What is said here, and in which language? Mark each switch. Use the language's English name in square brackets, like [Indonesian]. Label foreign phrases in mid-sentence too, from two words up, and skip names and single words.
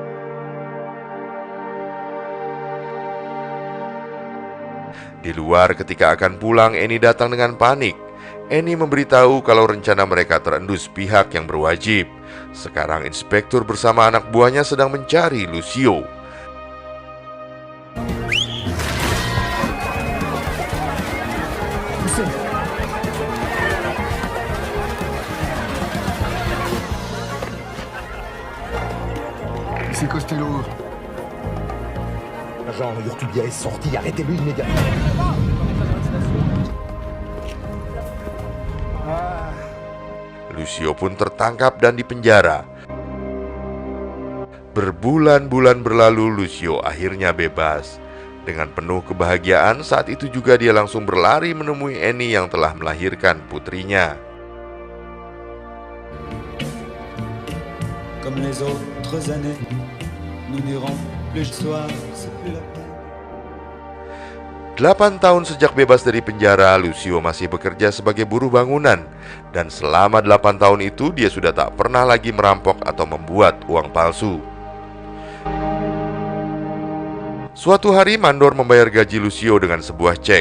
[Indonesian] Di luar ketika akan pulang, Annie datang dengan panik. Annie memberitahu kalau rencana mereka terendus pihak yang berwajib. Sekarang inspektur bersama anak buahnya sedang mencari Lucio. [French] C'est Costello. Agent Urtubia est sorti, arrêtez-le immédiatement. [Indonesian] Lucio pun tertangkap dan dipenjara. Berbulan-bulan berlalu, Lucio akhirnya bebas. Dengan penuh kebahagiaan, saat itu juga dia langsung berlari menemui Annie yang telah melahirkan putrinya. [French] Comme les autres années, nous n'irons plus soir, c'est plus la peine. [Indonesian] 8 tahun sejak bebas dari penjara, Lucio masih bekerja sebagai buruh bangunan. Dan selama 8 tahun itu, dia sudah tak pernah lagi merampok atau membuat uang palsu. Suatu hari, mandor membayar gaji Lucio dengan sebuah cek.